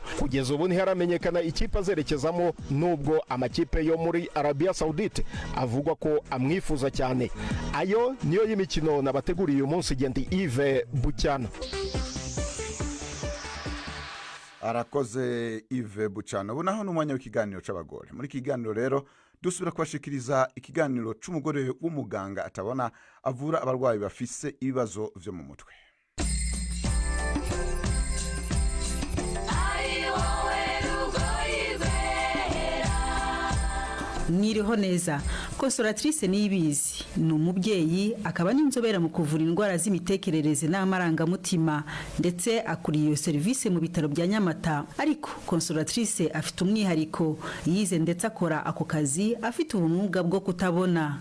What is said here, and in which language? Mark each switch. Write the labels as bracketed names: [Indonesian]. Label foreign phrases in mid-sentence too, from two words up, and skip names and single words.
[Kinyarwanda] Kugeza ubu ntiharamenyekana ikipe azerekezamo, nubwo amakipe yo muri Arabia Saudite avugwa ko amwifuza cyane. Ayo niyo y'imikino nabateguriye uyu munsi. Gendi Yves Bucyana. Arakoze Yves Bucyana. [Rundi] Ubu naho n'umwanya w'ikiganiro c'abagore. Muri kiganiro rero dusubira kubashikiriza ikiganiro c'umugore w'umuganga atabona avura abarwayi bafise ibibazo vyo mu mutwe. Mwiriho neza. [Kinyarwanda] Consolatrice Niyibizi ni umubyeyi akaba n'inzobera mu kuvura indwara z'imitekerereze n'amarangamutima ndetse akuriye iyo serivisi mu bitaro bya Nyamata. Ariko Consolatrice afite umwihariko, yize ndetse akora ako kazi afite ubumuga bwo kutabona.